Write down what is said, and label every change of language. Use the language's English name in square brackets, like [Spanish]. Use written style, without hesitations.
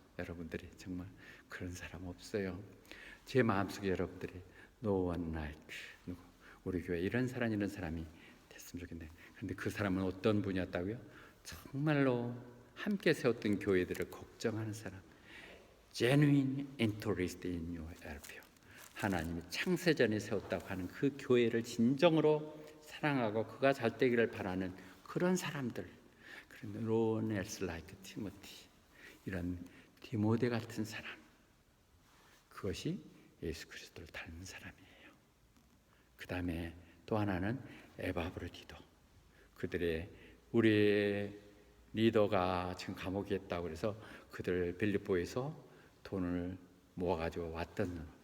[Korean] 여러분들이 정말 그런 사람 없어요. 제 마음속에 여러분들이 [English] No one like [Korean] 누구, 우리 교회 이런 사람이 됐으면 좋겠네. 그런데 그 사람은 어떤 분이었다고요? 정말로 함께 세웠던 교회들을 걱정하는 사람. [English] Genuine interest in your welfare. [Korean] 하나님이 창세전에 세웠다고 하는 그 교회를 진정으로 사랑하고 그가 잘 되기를 바라는 그런 사람들. 그런데 [English] No one else like Timothy. [Korean] 이런 디모데 같은 사람, 그것이 예수 그리스도를 닮은 사람이에요. 그 다음에 또 하나는 에바브로디도. 그들의 우리의 리더가 지금 감옥에 있다고 그래서 그들 빌립보에서 돈을 모아가지고 왔던.